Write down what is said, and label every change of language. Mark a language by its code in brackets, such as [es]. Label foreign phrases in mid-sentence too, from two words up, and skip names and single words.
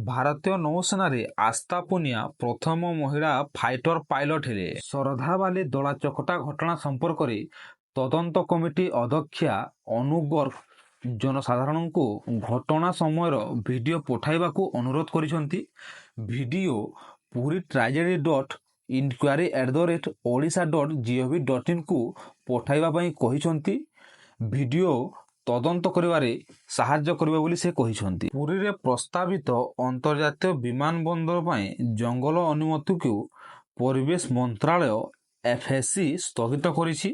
[or] ଭାରତୀୟ ନୌସେନାରେ ଆସ୍ଥା ପୁନିଆ ପ୍ରଥମ ମହିଳା ଫାଇଟର ପାଇଲଟ ହେଲେ। ଶରଧାବାଲି ଦଳାଚକଟା ଘଟଣା ସମ୍ପର୍କରେ ତଦନ୍ତ କମିଟି ଅଧ୍ୟକ୍ଷା ଅନୁ ଗର୍ଗ ଜନସାଧାରଣଙ୍କୁ ଘଟଣା ସମୟର ଭିଡ଼ିଓ ପଠାଇବାକୁ ଅନୁରୋଧ କରିଛନ୍ତି। ଭିଡ଼ିଓ ପୁରୀ ଟ୍ରାଜେଡି .inquiry@odisha.gov.in କୁ ପଠାଇବା ପାଇଁ କହିଛନ୍ତି। ଭିଡ଼ିଓ ତଦନ୍ତ କରିବାରେ ସାହାଯ୍ୟ କରିବ ବୋଲି ସେ କହିଛନ୍ତି। ପୁରୀରେ ପ୍ରସ୍ତାବିତ ଅନ୍ତର୍ଜାତୀୟ ବିମାନ ବନ୍ଦର ପାଇଁ ଜଙ୍ଗଲ ଅନୁମତିକୁ ପରିବେଶ ମନ୍ତ୍ରାଳୟ FSC ସ୍ଥଗିତ କରିଛି।